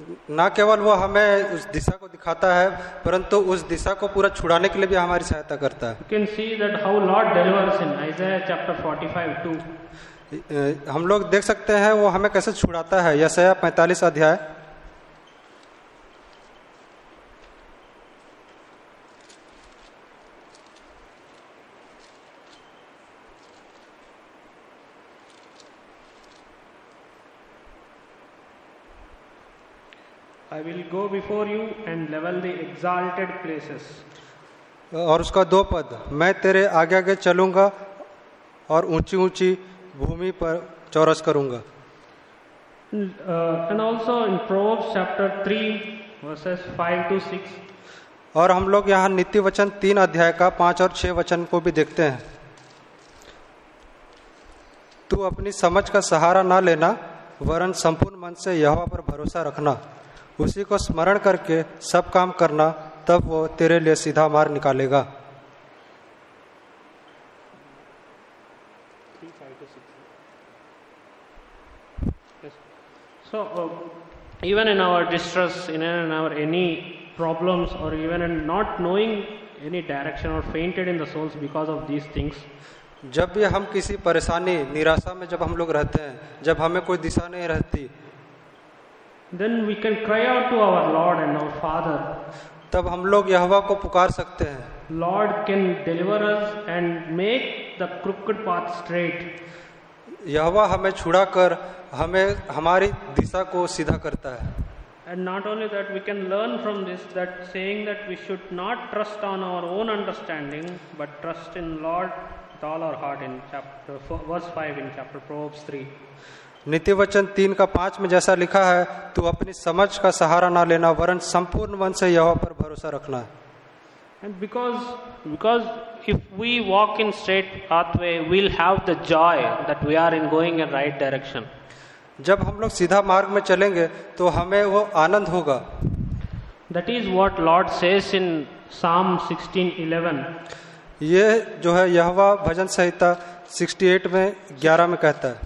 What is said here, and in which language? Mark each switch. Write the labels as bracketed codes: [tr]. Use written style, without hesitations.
[hi] ना केवल वो हमें उस दिशा को दिखाता है परंतु उस दिशा को पूरा छुड़ाने के लिए भी हमारी सहायता करता है। [en] You can see that how Lord delivers in Isaiah chapter 45:2. [hi] हम लोग देख सकते हैं वो हमें कैसे छुड़ाता है। यशायाह 45 अध्याय [en] I will go before you and level the exalted places. [hi] और उसका 2 पद, मैं तेरे आगे आगे चलूंगा और ऊंची ऊंची भूमि पर चौरस करूंगा. [en] And also in Proverbs chapter 3 verses 5 to 6. [hi] और हम लोग यहाँ नीति वचन 3 अध्याय का 5 और 6 वचन को भी देखते हैं. तू अपनी समझ का सहारा ना लेना, वरन संपूर्ण मन से यहोवा पर भरोसा रखना. उसी को स्मरण करके सब काम करना, तब वो तेरे लिए सीधा मार्ग निकालेगा. [en] So even in our distress, in our any problems, or even in not knowing any direction or fainted in the souls because of these things, [hi] जब भी हम किसी परेशानी निराशा में जब हम लोग रहते हैं, जब हमें कोई दिशा नहीं रहती, [en] then we can cry out to our Lord and our Father. [hi] तब हम लोग यहोवा को पुकार सकते हैं. [en] Lord can deliver us and make the crooked path straight. [hi] यहोवा हमें छुड़ाकर हमें हमारी दिशा को सीधा करता है. [en] And not only that, we can learn from this that saying that we should not trust on our own understanding, but trust in Lord with all our heart in chapter verse 5 in chapter Proverbs 3. [hi] नीति वचन 3 का 5 में जैसा लिखा है, तू अपनी समझ का सहारा ना लेना, वरन संपूर्ण मन से यहोवा पर भरोसा रखना है. [en] And because if we walk in straight pathway, we'll have the joy that we are in going in right direction. [hi] जब हम लोग सीधा मार्ग में चलेंगे तो हमें वो आनंद होगा. [en] That is what Lord says in Psalm 16:11. [hi] ये जो है यहोवा भजन संहिता 68 में 11 में कहता है.